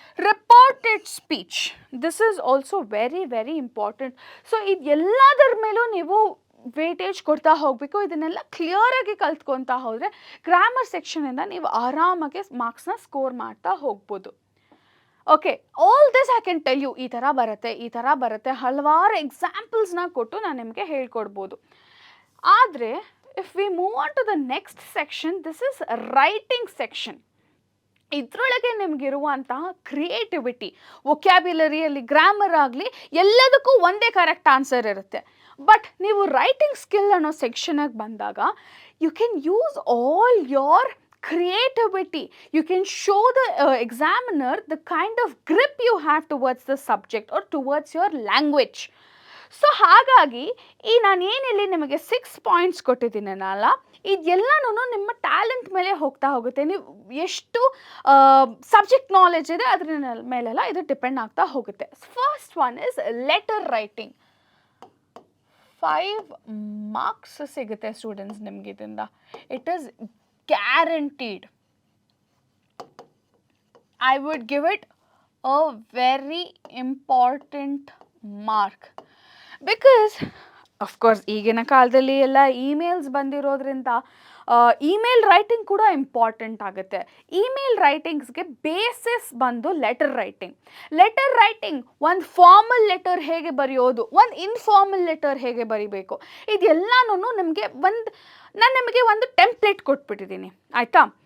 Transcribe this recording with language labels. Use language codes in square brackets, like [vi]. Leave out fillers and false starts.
[en] Reported speech. This is also very, very important. [kn] So, ಎಲ್ಲದರ ಮೇಲೂ ನೀವು ವೇಟೇಜ್ ಕೊಡ್ತಾ ಹೋಗಬೇಕು. ಇದನ್ನೆಲ್ಲ ಕ್ಲಿಯರಾಗಿ ಕಲ್ತ್ಕೊತಾ ಹೋದರೆ ಗ್ರಾಮರ್ ಸೆಕ್ಷನಿಂದ ನೀವು ಆರಾಮಾಗಿ ಮಾರ್ಕ್ಸ್ನ ಸ್ಕೋರ್ ಮಾಡ್ತಾ ಹೋಗ್ಬೋದು. Okay, [en] All this I can tell you. [kn] ಈ ಥರ ಬರುತ್ತೆ, ಈ ಥರ ಬರುತ್ತೆ, ಹಲವಾರು ಎಕ್ಸಾಂಪಲ್ಸ್ನ ಕೊಟ್ಟು ನಾನು ನಿಮಗೆ ಹೇಳ್ಕೊಡ್ಬೋದು. ಆದರೆ [en] If we move on to the next section, this is writing section. [kn] ಇದರೊಳಗೆ ನಿಮಗಿರುವಂತಹ ಕ್ರಿಯೇಟಿವಿಟಿ, ವೊಕ್ಯಾಬ್ಯುಲರಿಯಲ್ಲಿ ಗ್ರಾಮರ್ ಆಗಲಿ, ಎಲ್ಲದಕ್ಕೂ ಒಂದೇ ಕರೆಕ್ಟ್ ಆನ್ಸರ್ ಇರುತ್ತೆ. [en] but [kn] ನೀವು ರೈಟಿಂಗ್ ಸ್ಕಿಲ್ ಅನ್ನೋ ಸೆಕ್ಷನ್ಗೆ ಬಂದಾಗ [en] You can use all your creativity. You can show the examiner the kind of grip you have towards the subject or towards your language. [kn] So ಹಾಗಾಗಿ ನಾನು ಏನಿಲ್ಲಿ ನಿಮಗೆ 6 ಪಾಯಿಂಟ್ಸ್ ಕೊಟ್ಟಿದ್ದೀನಲ್ಲ, ಇದೆಲ್ಲನೂ ನಿಮ್ಮ talent ಮೇಲೆ ಹೋಗ್ತಾ ಹೋಗುತ್ತೆ. ನೀವು ಎಷ್ಟು ಸಬ್ಜೆಕ್ಟ್ ನಾಲೆಜ್ ಇದೆ ಅದರ ಮೇಲೆಲ್ಲ ಇದು ಡಿಪೆಂಡ್ ಆಗ್ತಾ ಹೋಗುತ್ತೆ. [en] First one is letter writing. [kn] 5 marks ಸಿಗುತ್ತೆ ಸ್ಟೂಡೆಂಟ್ಸ್ ನಿಮಗೆ ಇದರಿಂದ. [en] It is guaranteed. I would give it a very important mark because of course [kn] ಈಗಿನ ಕಾಲದಲ್ಲಿ ಎಲ್ಲ ಇಮೇಲ್ಸ್ ಬಂದಿರೋದ್ರಿಂದ ಇಮೇಲ್ ರೈಟಿಂಗ್ ಕೂಡ ಇಂಪಾರ್ಟೆಂಟ್ ಆಗುತ್ತೆ. ಇಮೇಲ್ ರೈಟಿಂಗ್ಸ್ಗೆ ಬೇಸಿಸ್ ಬಂದು ಲೆಟರ್ ರೈಟಿಂಗ್ ಒಂದು ಫಾರ್ಮಲ್ ಲೆಟರ್ ಹೇಗೆ ಬರೆಯೋದು, ಒಂದು ಇನ್ಫಾರ್ಮಲ್ ಲೆಟರ್ ಹೇಗೆ ಬರಿಬೇಕು, ಇದೆಲ್ಲನೂ ನಾನು ನಿಮಗೆ ಒಂದು ಟೆಂಪ್ಲೇಟ್ ಕೊಟ್ಬಿಟ್ಟಿದ್ದೀನಿ ಆಯಿತಾ.